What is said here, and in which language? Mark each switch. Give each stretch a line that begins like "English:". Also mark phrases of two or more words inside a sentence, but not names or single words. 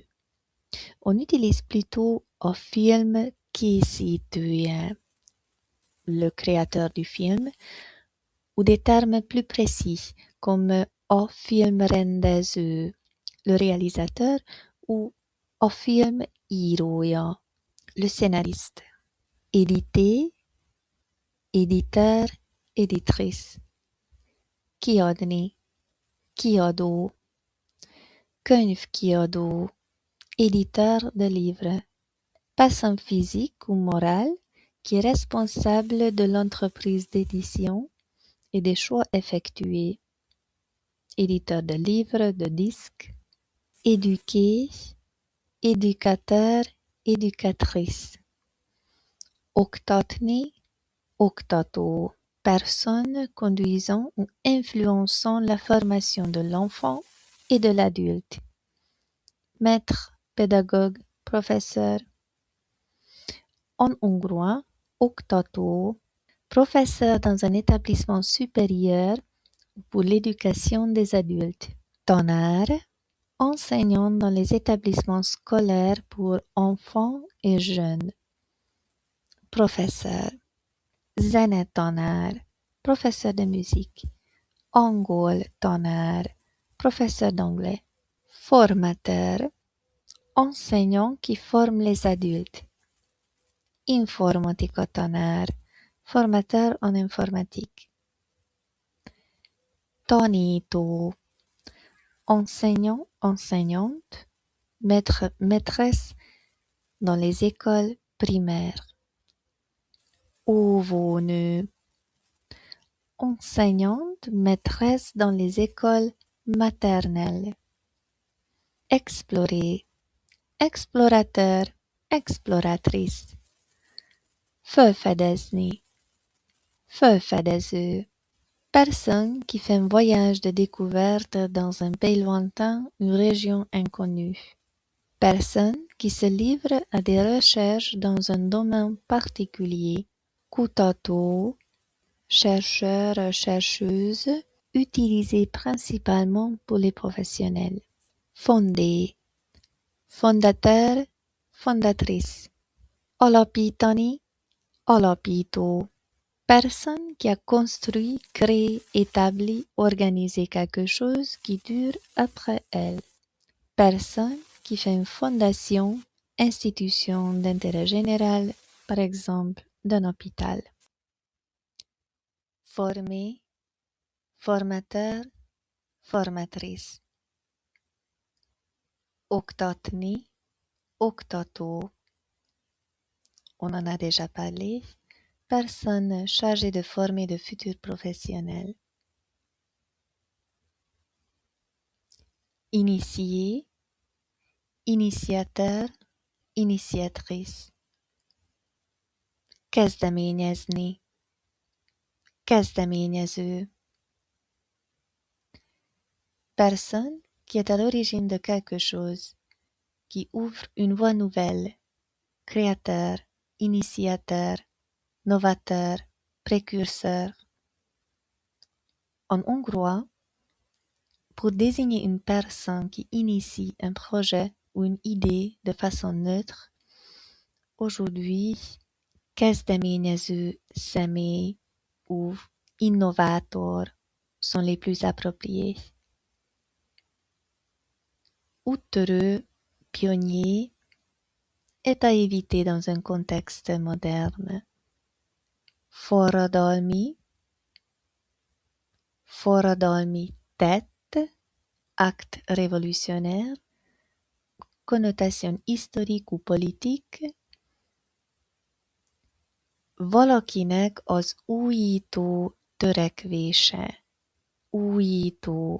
French: On utilise plutôt
Hungarian: a film készítője,
French: le créateur du film, ou des termes plus précis comme
Hungarian: a filmrendező,
French: le réalisateur, ou
Hungarian: a film írója,
French: le scénariste. Éditer, éditeur, éditrice.
Hungarian: Kiadni, kiadó, könyvkiadó,
French: éditeur de livres. Personne physique ou morale qui est responsable de l'entreprise d'édition et des choix effectués. Éditeur de livres, de disques. Éduquer, éducateur, éducatrice.
Hungarian: Oktatni, oktató.
French: Personne conduisant ou influençant la formation de l'enfant et de l'adulte. Maître, pédagogue, professeur. En hongrois, oktató, professeur dans un établissement supérieur pour l'éducation des adultes. Tanár, enseignant dans les établissements scolaires pour enfants et jeunes. Professeur. Zenetanár, professeur de musique.
Hungarian: Angol tanár,
French: professeur d'anglais. Formateur, enseignant qui forme les adultes.
Hungarian: Informatika tanár,
French: formateur en informatique. Tanító, enseignant, enseignante, maître, maîtresse dans les écoles primaires. Óvónő, enseignante, maîtresse dans les écoles maternelles. Explorer, explorateur, exploratrice.
Hungarian: Felfedezni, felfedező.
French: Personne qui fait un voyage de découverte dans un pays lointain, une région inconnue. Personne qui se livre à des recherches dans un domaine particulier. Kutató, chercheur, chercheuse, utilisé principalement pour les professionnels. Fonder, fondateur, fondatrice.
Hungarian: Alapítani, alapító.
French: Personne qui a construit, créé, établi, organisé quelque chose qui dure après elle. Personne qui fait une fondation, institution d'intérêt général, par exemple d'un hôpital. Former, formateur, formatrice.
Hungarian: Oktatni, oktató.
French: On en a déjà parlé. Personne chargée de former de futurs professionnels. Initier, initiateur, initiatrice.
Hungarian: Kezdeményezni, kezdeményező.
French: Personne qui est à l'origine de quelque chose, qui ouvre une voie nouvelle. Créateur, initiateur, novateur, précurseur. En hongrois, pour désigner une personne qui initie un projet ou une idée de façon neutre, aujourd'hui,
Hungarian: kezdeményező személy
French: ou innovator sont les plus appropriés. Úttörő, pionnier, est à éviter dans un contexte moderne.
Hungarian: Forradalmi, forradalmi tett,
French: acte révolutionnaire, connotation historique ou politique,
Hungarian: valakinek az újító törekvése, újító.